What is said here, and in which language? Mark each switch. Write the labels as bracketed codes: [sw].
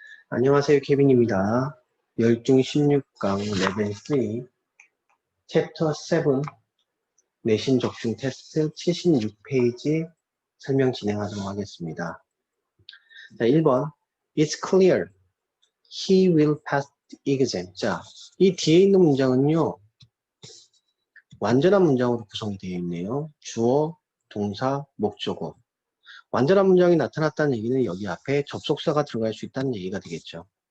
[ko] 안녕하세요, 케빈입니다. 열중 16강 레벨 3 챕터 7 내신 적중 테스트 76페이지 설명 진행하도록 하겠습니다. [en] 자, 1번 It's clear he will pass the exam. [ko] 자, 이 뒤에 있는 문장은요, 완전한 문장으로 구성이 되어 있네요. 주어, 동사, 목적어. 완전한 문장이 나타났다는 얘기는 여기 앞에 접속사가 들어갈 수 있다는 얘기가 되겠죠.